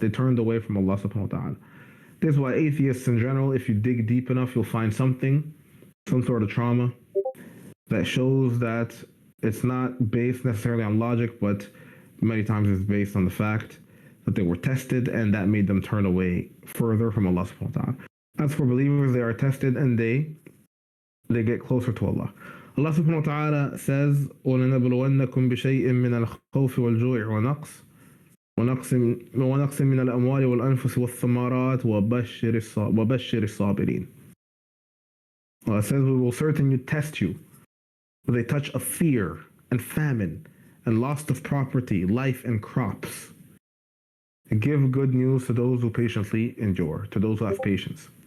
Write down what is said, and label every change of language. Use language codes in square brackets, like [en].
[en] They turned away from Allah subhanahu wa ta'ala. This is why atheists in general, if you dig deep enough, you'll find something, some sort of trauma that shows that it's not based necessarily on logic, but many times it's based on the fact that they were tested and that made them turn away further from Allah subhanahu wa ta'ala. As for believers, they are tested and they get closer to Allah. Allah subhanahu wa ta'ala says, [ar] وَلَنَبْلُوَنَّكُمْ بِشَيْءٍ مِّنَ الْخَوْفِ وَالْجُوعِ ونقص من الأموال والأنفس والثمرات وبشر الصابرين. [en] Allah says, we will certainly test you with a touch of fear and famine and loss of property, life and crops. And give good news to those who patiently endure, to those who have patience.